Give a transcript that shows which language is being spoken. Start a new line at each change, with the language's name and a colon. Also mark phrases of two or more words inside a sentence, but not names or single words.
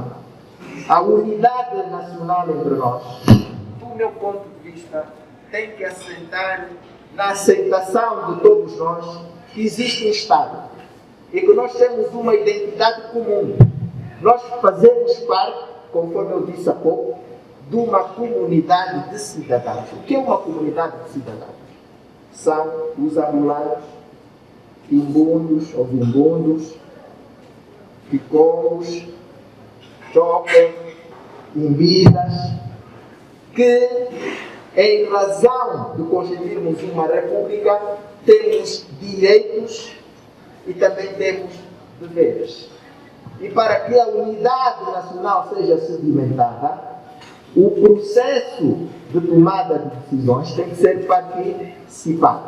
Portuguese: A unidade nacional entre nós, do meu ponto de vista, tem que assentar na aceitação de todos nós que existe um Estado e que nós temos uma identidade comum. Nós fazemos parte, conforme eu disse há pouco, de uma comunidade de cidadãos. O que é uma comunidade de cidadãos? São os angolanos, quimbundos ou vimbundos, picongos, chocas, imbidas, que, em razão de constituirmos uma república, temos direitos e também temos deveres. E para que a unidade nacional seja sedimentada, o processo de tomada de decisões tem que ser participado.